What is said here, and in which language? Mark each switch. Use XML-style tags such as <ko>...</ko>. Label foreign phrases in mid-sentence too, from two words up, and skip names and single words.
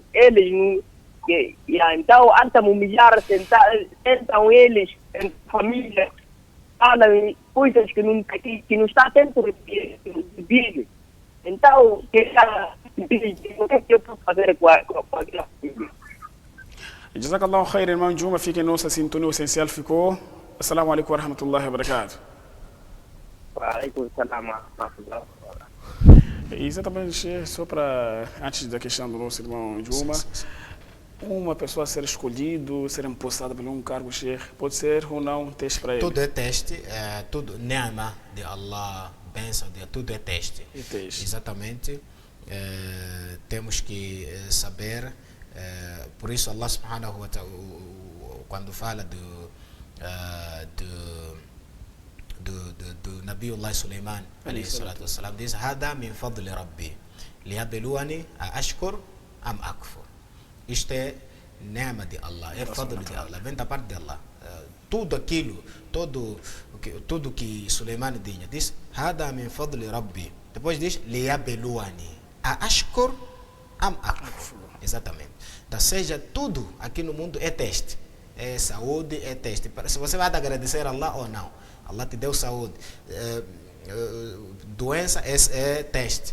<pt>Eles, então, andam a me humilhar, sentam eles, em família, falam coisas que não está dentro do dele. Então, o que eu posso fazer com aquela família?</pt> <ar>جزاك الله خير,</ar> <pt>irmão Juma, fica em nossa sintonia, o essencial ficou.</pt> <ar>السلام عليكم ورحمة الله وبركاته.</ar> <pt>Exatamente, só para, antes da questão do nosso irmão Juma, uma pessoa ser escolhido, ser empossada por um cargo, pode ser ou não teste para ele? Tudo é teste, tudo, ni'ma de Allah, bênção de Allah, tudo é teste. É teste. Exatamente, temos que saber, por isso Allah</pt> <ar>سبحانه وتعالى,</ar> <pt>quando fala do</pt> <ar>Nabiullah Sulaiman عليه الصلاة والسلام, diz: هذا من فضل ربي ليبلوني أأشكر أم أكفر.</ar> <pt>Isto é ni'ma de Allah, é fadl de Allah, vem da parte de Allah. Tudo que Sulaiman tinha, diz:</pt> <ar>هذا من فضل ربي.</ar> <pt>Depois diz:</pt> <ar>ليبلوني أأشكر أم أكفر.</ar> <pt>Exatamente. Então, seja, tudo aqui no mundo é teste. É saúde, é teste. Se você vai agradecer a Allah ou não. Allah te deu saúde. Doença é teste.</pt>